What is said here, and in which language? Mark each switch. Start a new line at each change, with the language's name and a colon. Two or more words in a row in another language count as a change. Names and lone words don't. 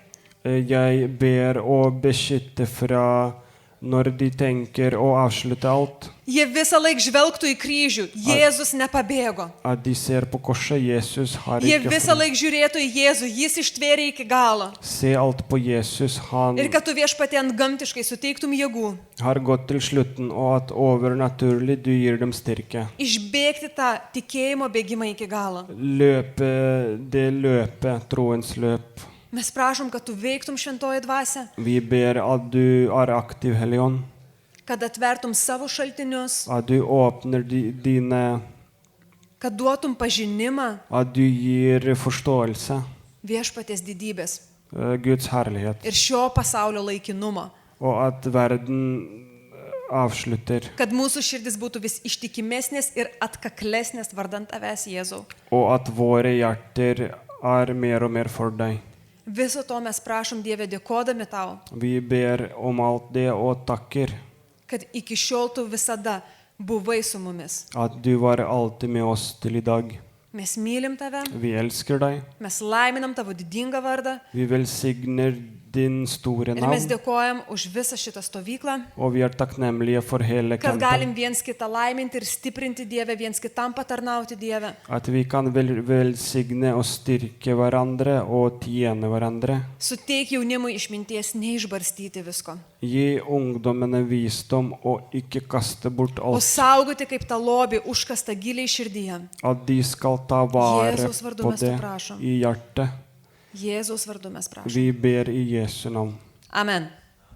Norwegian: Jeg ber å beskytte fra når de tenker å avslutte alt,
Lithuanian: Jie visą laiką žvelgtų į kryžių. Jėzus nepabėgo.
Norwegian: at de ser på korset. Jesus har
Lithuanian: Jie
Norwegian: ikke
Lithuanian: visą
Norwegian: fri.
Lithuanian: laiką žiūrėtų į Jėzų. Jis ištvėrė iki galo.
Norwegian: Se alt på Jesus. Han
Lithuanian: Ir kad tu viešpatie antgamtiškai suteiktum jėgų.
Norwegian: har gått til slutten, og at overnaturlig du gir dem styrke.
Lithuanian: Išbėgti tą tikėjimo bėgimą iki galo.
Norwegian: Løpe det løpet, troens løp.
Lithuanian: Mes prašom, kad tu veiktum šventoji dvasia,
Norwegian: Vi ber at du er aktiv, Hellige Ånd.
Lithuanian: kad atvertum savo šaltinius,
Norwegian: At du åpner dine,
Lithuanian: kad duotum pažinimą
Norwegian: at du gir forståelse,
Lithuanian: viešpaties didybės
Norwegian: Guds herlighet,
Lithuanian: ir šio pasaulio laikinumo.
Norwegian: og at verden avslutter,
Lithuanian: Kad mūsų širdis būtų vis ištikimesnės ir atkaklesnės vardant tavęs, Jėzau.
Norwegian: og at våre hjerter er mer og mer for deg.
Lithuanian: Viso to mes prašom, Dieve, dėkodami tau,
Norwegian: Vi ber om alt det og takker
Lithuanian: kad iki šiol tu visada buvai su mumis.
Norwegian: at du var alltid med oss til i dag.
Lithuanian: Mes mylim tave,
Norwegian: Vi elsker deg.
Lithuanian: mes laiminam tavo didingą vardą
Norwegian: Vi velsigner din store
Lithuanian: ir mes
Norwegian: navn,
Lithuanian: dėkojam už visą šitą stovyklą,
Norwegian: og vi er takknemlige for hele
Lithuanian: kad
Norwegian: kampen.
Lithuanian: galim viens kitą laiminti ir stiprinti Dievę, viens kitam patarnauti Dievę.
Norwegian: At vi kan velsigne og styrke hverandre og tjene hverandre.
Lithuanian: Suteik jaunimui išminties neišbarstyti visko.
Norwegian: Gi ungdommene visdom og ikke kaste bort
Lithuanian: O
Norwegian: alt.
Lithuanian: saugoti kaip tą lobį užkastą giliai širdyje.
Norwegian: At de skal ta vare
Lithuanian: Jėzaus vardu
Norwegian: på
Lithuanian: mes to
Norwegian: det
Lithuanian: prašom.
Norwegian: i hjertet.
Lithuanian: Jėzaus vardu mes prašom.
Norwegian: Vi ber i Jesu navn.
Lithuanian: Amen.